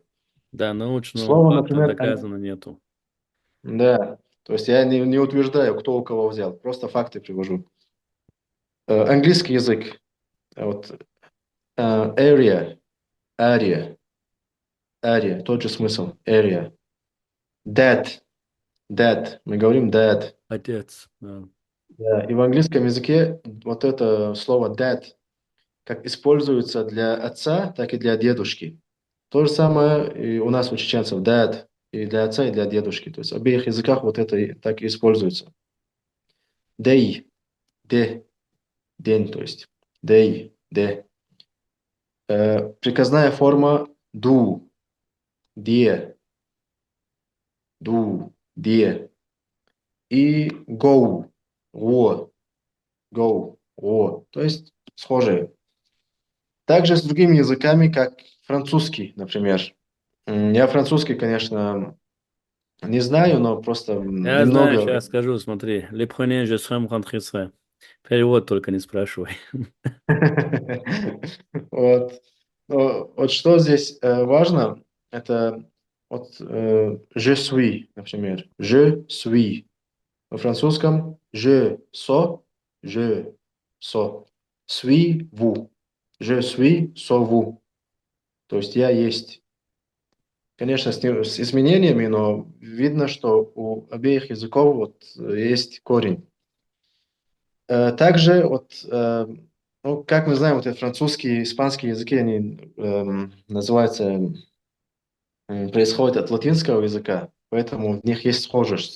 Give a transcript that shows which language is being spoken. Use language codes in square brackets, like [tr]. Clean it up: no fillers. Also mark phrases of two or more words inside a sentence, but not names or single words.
[ru] Да, научного Слово, факта например, доказано нету. да. То есть я не утверждаю, кто у кого взял, просто факты привожу. Английский язык. Вот, [en] area, area, area, [ru] тот же смысл, area. [en] Dad, dad, [ru] мы говорим dad. Отец. Да. Да. И в английском языке вот это слово dad как используется для отца, так и для дедушки. То же самое и у нас у чеченцев dad и для отца, и для дедушки. То есть в обеих языках вот это так и используется. Day, де, день, то есть day, де. Приказная форма do, де, do, де. И go, го, go, го. То есть схожие. Также с другими языками, как французский, например. Я французский, конечно, Не знаю, но просто Я знаю, немного. сейчас скажу, смотри. [fr] Le premier, je serai rentré serai. [ru] Перевод только не спрашивай. Вот. Вот что здесь важно, это вот [fr] je suis, [ru] например. [fr] Je suis. [ru] Во французском [fr] je so, suis vous. Je suis so vous. [ru] То есть я есть. Конечно, с изменениями, но видно, что у обеих языков вот есть корень. Также вот, ну, как мы знаем, вот эти французские и испанские языки, они называются, происходят от латинского языка, поэтому в них есть схожесть.